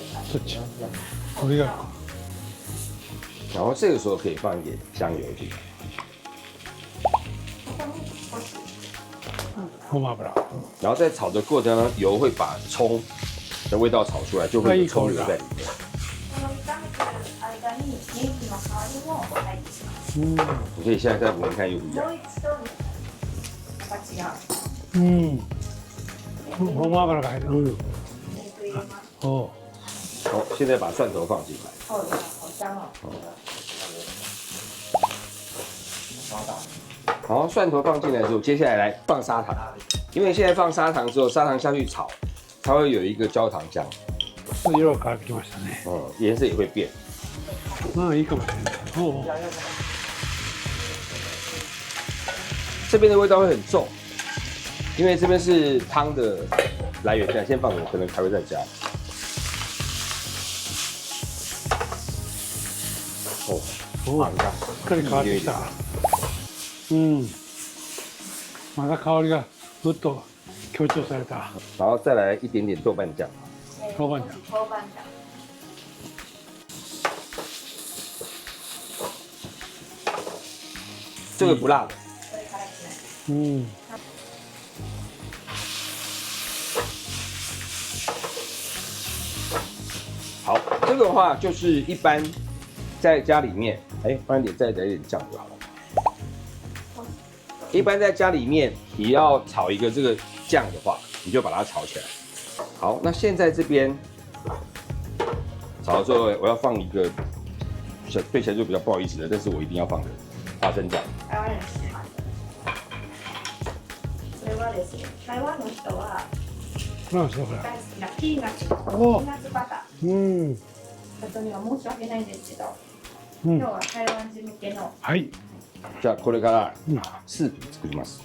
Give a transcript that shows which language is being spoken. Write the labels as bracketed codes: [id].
[ja] そっち。これが。 [zh] 然后这个时候可以放一点香油进来， [ja] ごま油。 [zh] 然后在炒的过程当中，油会把葱的味道炒出来，就会有葱油在里面。 [ja] この炒めてる間にネギの香りも入ってきます。 [zh] 你可以现在再闻看又不一样 [ja] も。う一度また違う。ごま油が入る。肉入れます。お。 [zh] 好，现在把蒜头放进来。 [ja] そうです。 [zh] 好香哦。好，蒜头放进来之后，接下来放砂糖，因为现在放砂糖之后，砂糖下去炒，它会有一个焦糖香， [ja] 色が変わってきましたね。 [zh] 颜色也会变。 [ja] いいかもしれない。おお。 [zh] 这边的味道会很重，因为这边是汤的来源。这样先放着，可能还会再加。哦， [ja] おお。しっかり変わってきた。また香りがぐっと強調された。 [zh] 然后再来一点点豆瓣酱。豆瓣酱。豆瓣酱。这个不辣的。 [ja] それからしない。 [zh] 好，这个的话就是一般在家里面，放一点再来一点酱就好了。一般在家里面，你要炒一个这个酱的话，你就把它炒起来。好，那现在这边炒的时候，我要放一个对起来就比较不好意思的，但是我一定要放的花生酱。台湾人喜欢的。 [ja] それはですね、台湾の人はなんですかこれ。大好きなピーナッツ。ピおーナッツバター。方には申し訳ないんですけど、うん今日は台湾人向けのはいじゃあこれからうんスープ作ります。